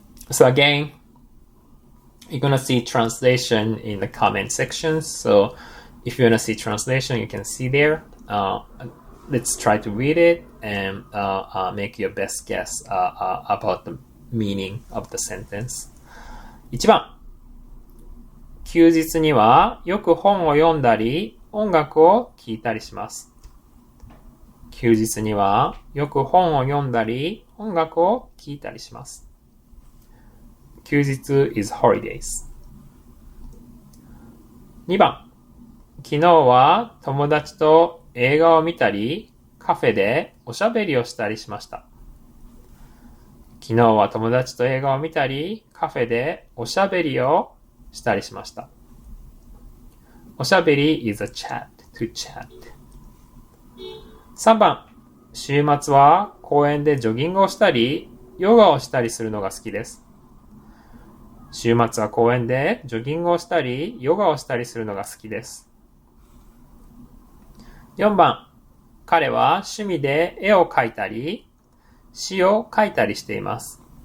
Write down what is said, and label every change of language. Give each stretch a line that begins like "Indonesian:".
English: So again, you're gonna see translation in the comment section. So if you wanna see translation, you can see there. Let's try to read it and make your best guess about the meaning of the sentence.
Japanese: 1番、休日にはよく本を読んだり音楽を聴いたりします。休日にはよく本を読んだり音楽を聴いたりします。
English: 休日 is holidays.
Japanese: 2番、昨日は友達と映画を見たりカフェでおしゃべりをしたりしました。昨日は友達と映画を見たりカフェでおしゃべりをしたりしました。
English: おしゃべり is a chat, to chat.
Japanese: 3番、週末は公園でジョギングをしたりヨガをしたりするのが好きです。週末は公園でジョギングをしたりヨガをしたりするのが好きです。 4番、彼は趣味で絵を描いたり詩を書いたりしています。